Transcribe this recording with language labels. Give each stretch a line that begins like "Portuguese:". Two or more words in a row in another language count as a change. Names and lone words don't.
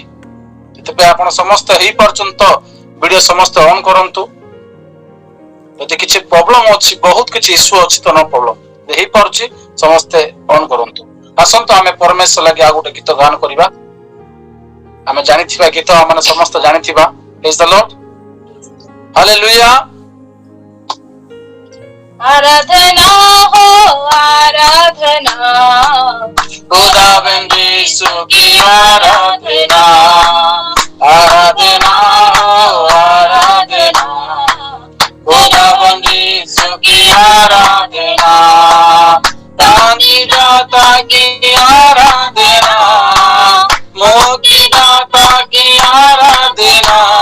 Odia: ସେଥିପାଇଁ ଆପଣ ସମସ୍ତେ ହେଇପାରୁଛନ୍ତି ତ ଭିଡିଓ ସମସ୍ତେ ଅନ୍ କରନ୍ତୁ। ଯଦି କିଛି ପ୍ରୋବ୍ଲେମ ଅଛି, ବହୁତ କିଛି ଇସ୍ୟୁ ଅଛି ତ ନ ପ୍ରୋବ୍ଲେମ ହେଇପାରୁଛି ସମସ୍ତେ ଅନ୍ କରନ୍ତୁ। ଆସନ୍ତୁ ଆମେ ପରମେଶ୍ୱର ଲାଗି ଆଉ ଗୋଟେ ଗୀତ ଗାନ କରିବା। ଆମେ ଜାଣିଥିବା ଗୀତ ମାନେ ସମସ୍ତେ ଜାଣିଥିବା।
English: Praise the Lord. Hallelujah.
Hindi: आराधना हो आराधना, खुदावंद यीशु की आराधना, आराधना हो आराधना, खुदावंद यीशु की आराधना, शांतिदाता की आराधना, मुक्तिदाता की आराधना,